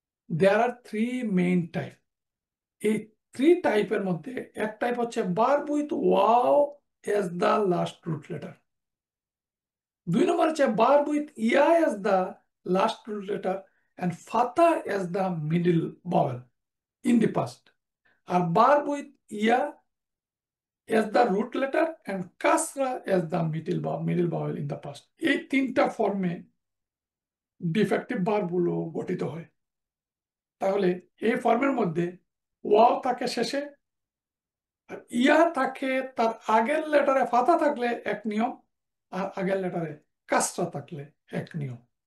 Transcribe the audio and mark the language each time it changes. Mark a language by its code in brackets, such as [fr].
[en] There are three main type. [bn] এই three টাইপের মধ্যে এক টাইপ হচ্ছে [en] Verb with ওয়াও as the last root letter. [bn] দুই নম্বর হচ্ছে [en] Verb with ইয়া as the last root letter and fatha as the middle vowel in the past. আর verb with ya as the root letter and kasra as the middle vowel in the past. [bn] এই তিনটা ফর্মে defective verb গুলো গঠিত হয়। তাহলে এই ফর্মের মধ্যে ওয়াও থাকে শেষে, আর ইয়া থাকে তার আগের লেটারে ফাতা থাকলে এক নিয়ম, আর আগের লেটারে কাসরা থাকলে এক নিয়ম।